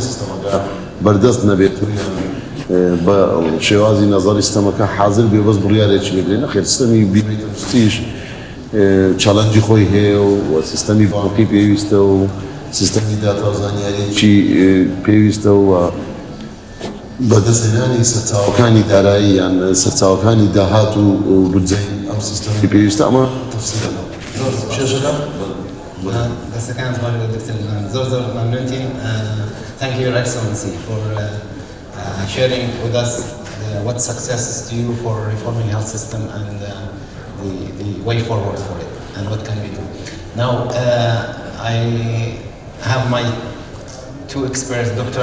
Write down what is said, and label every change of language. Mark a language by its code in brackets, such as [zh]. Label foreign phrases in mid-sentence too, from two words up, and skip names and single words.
[ckb] سیستەمەکە بەردەست نەبێت بە شێوازی نەزەری سیستەمەکە حاضر بێ بەس بڕیارێکی بێت نەخێر سیستەمی بیمەی تەندروستیش چالەنجی خۆی هەیە و سیستەمی بانقی پێویستە و سیستەمی داتا و زانیاریی پێویستە و بەدەستهێنانی سەرچاوەکانی دارایی یان سەرچاوەکانی داهات و بودجەی ئەم سیستەمی پێویستە ئەمە تەفسیرەکە شێژەکە [en] The second one with Dr. [ckb] زۆر زۆر مەمنونتم. [en] Thank you, Your Excellency, for sharing with us what success is to you for reforming health system and the way forward for it and what can we do. Now, I have my two experts, Dr.